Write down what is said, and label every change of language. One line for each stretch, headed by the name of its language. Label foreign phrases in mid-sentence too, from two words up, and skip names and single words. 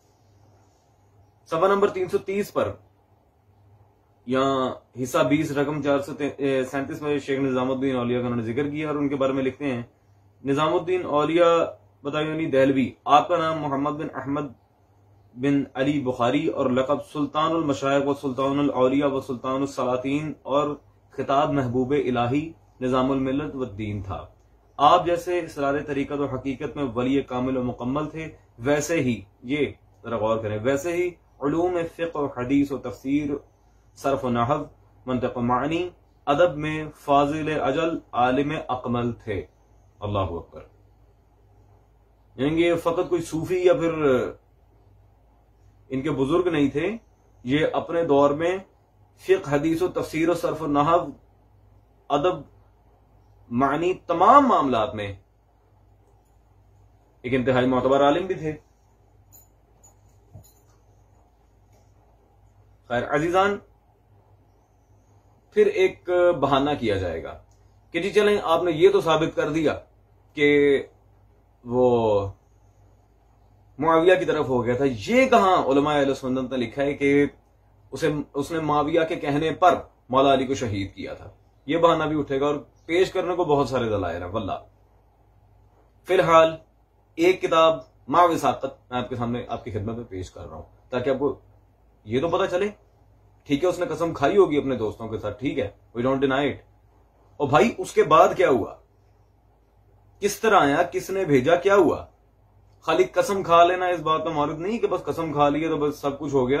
Urdu: صفحہ نمبر 330 پر یہاں حصہ 20 رقم 437 میں شیخ نظام الدین اولیاء کا انہوں نے ذکر کیا اور ان کے بارے میں لکھتے ہیں نظام الدین اولیاء بتایونی دہلوی، آپ کا نام محمد بن احمد بن علی بخاری اور لقب سلطان المشائخ و سلطان الاولیاء و سلطان السلاطین اور خطاب محبوب الہی نظام الملت و الدین تھا. آپ جیسے اسرار طریقت و حقیقت میں ولی کامل و مکمل تھے، ویسے ہی یہ ذرا غور کریں، ویسے ہی علوم فقہ و حدیث و تفسیر، صرف و نحو، منطق و معنی، ادب میں فاضل اجل عالم اکمل تھے. اللہ اکبر. یعنی یہ فقط کوئی صوفی یا پھر ان کے بزرگ نہیں تھے، یہ اپنے دور میں فقہ، حدیث و تفسیر و صرف و نحو، ادب، معنی، تمام معاملات میں ایک انتہائی معتبر عالم بھی تھے. خیر عزیزان، پھر ایک بہانہ کیا جائے گا کہ جی چلیں آپ نے یہ تو ثابت کر دیا کہ وہ معاویہ کی طرف ہو گیا تھا. یہ کہاں علماء اہل سنت نے لکھا ہے کہ اس نے معاویہ کے کہنے پر مولا علی کو شہید کیا تھا؟ یہ بہانہ بھی اٹھے گا اور پیش کرنے کو بہت سارے دلائل ہیں واللہ. فی الحال ایک کتاب ما وثاقت میں آپ کے سامنے آپ کی خدمت میں پیش کر رہا ہوں تاکہ آپ کو یہ تو پتہ چلے. ٹھیک ہے اس نے قسم کھائی ہوگی اپنے دوستوں کے ساتھ، ٹھیک ہے،
English: we don't deny it.
Urdu: اور بھائی اس کے بعد کیا ہوا، کس طرح آیا، کس نے بھیجا، کیا ہوا؟ خالی قسم کھا لینا اس بات میں معرض نہیں کہ بس قسم کھا لی تو بس سب کچھ ہو گیا.